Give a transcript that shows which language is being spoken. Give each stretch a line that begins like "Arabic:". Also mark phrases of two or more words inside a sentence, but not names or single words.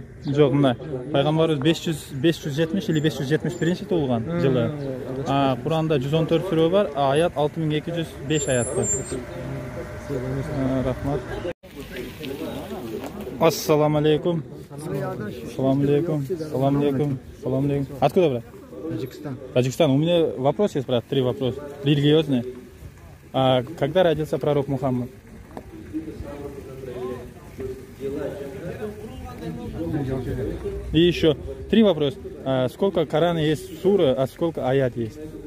Uzbek: Yo'q, bunday. Payg'ambarimiz 570 или 571 tug'ilgan yili. Qur'onda 114 sura bor, oyat 6205 oyat bor. Rahmat. Assalomu alaykum. Assalomu alaykum. Assalomu alaykum. Assalomu alaykum.
Russian: Откуда, брат? Таджикистан. У меня вопрос есть, брат, 3 вопроса. Религиозные. Когда родился пророк Мухаммад? И еще 3 вопроса. Сколько Корана есть сура, а сколько аят есть?